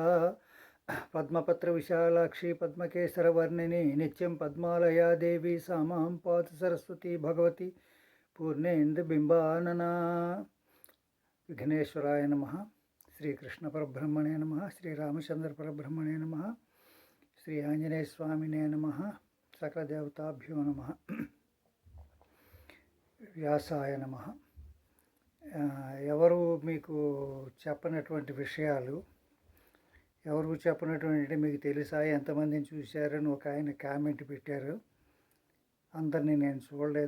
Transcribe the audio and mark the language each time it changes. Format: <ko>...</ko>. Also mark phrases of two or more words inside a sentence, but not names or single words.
<sa>पद्मपत्रविशालाक्षी पद्मकेसरवर्णिनी नित्यं पद्मालया देवी सा मां पातु सरस्वती भगवती पूर्णेन्दुबिम्बानना। विघ्नेश्वराय नमः। श्रीकृष्णपरब्रह्मणे नमः। श्रीरामचन्द्रपरब्रह्मणे नमः। श्री आञ्जनेयस्वामिने नमः। सकलदेवताभ्यो नमः। వ్యాసాయ నమః.</sa> <te>ఎవరు మీకు చెప్పనటువంటి విషయాలు, ఎవరు చెప్పనటువంటి మీకు తెలుసా, ఎంతమందిని చూశారని ఒక ఆయన కామెంట్ పెట్టారు. అందరినీ నేను చూడలేదు.</te>